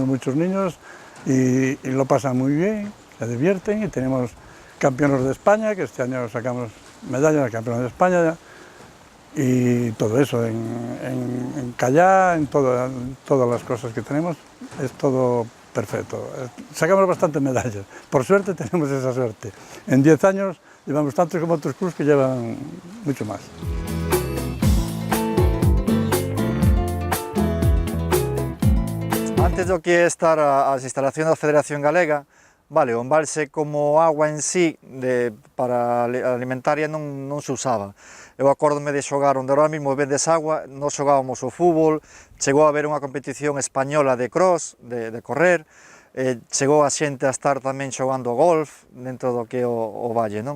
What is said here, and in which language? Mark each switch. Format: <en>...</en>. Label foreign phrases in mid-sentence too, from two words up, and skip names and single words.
<es>muchos niños y lo pasan muy bien, se divierten, y tenemos campeones de España, que este año sacamos medallas de campeones de España, y todo eso, en Callá, en todas las cosas que tenemos, es todo perfecto. Sacamos bastantes medallas, por suerte tenemos esa suerte. En 10 años llevamos tantos como otros clubes que llevan mucho más.</es> <gl>Antes do que estar as instalacións da Federación Galega, vale, o embalse como agua en sí para alimentaria non se usaba. Eu acórdome de xogar onde ahora mesmo vendes agua, nós xogábamos o fútbol, chegou a haber unha competición española de cross, de correr, chegou a xente a estar tamén xogando golf dentro do que é o valle, non?</gl>